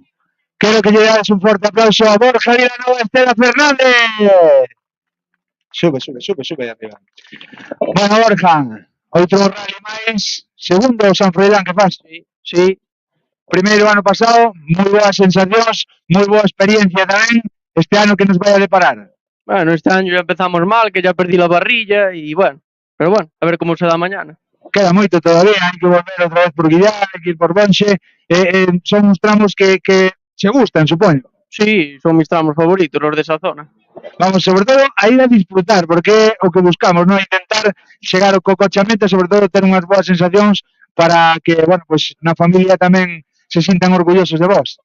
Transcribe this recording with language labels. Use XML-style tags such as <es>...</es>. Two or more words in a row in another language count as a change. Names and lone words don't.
<gl>Quero que lle dades un forte aplauso a Borja Vilanova, Estela Fernández. Sube arriba. Bueno, Borja, outro rally máis, segundo o San Froilán que faz. Sí. Primeiro ano pasado, moi boas sensacións, moi boa experiencia tamén. Este ano que nos vai a deparar.</gl> <es>Bueno, este año ya empezamos mal, que ya perdí la parrilla y bueno, pero bueno, a ver cómo se da mañana.</es> <gl>Queda moito todavía, hai que volver outra vez por Guillar, hai que ir por Bonxe. Son uns tramos que se gustan, supoño.</gl> <es>Sí, son mis tramos favoritos, los de esa zona.</es> <gl>Vamos, sobre todo, a ir a disfrutar, porque é o que buscamos, non? Intentar chegar co coche a meta, sobre todo ter unhas boas sensacións para que, bueno, pues na familia tamén se sintan orgullosos de vos.</gl>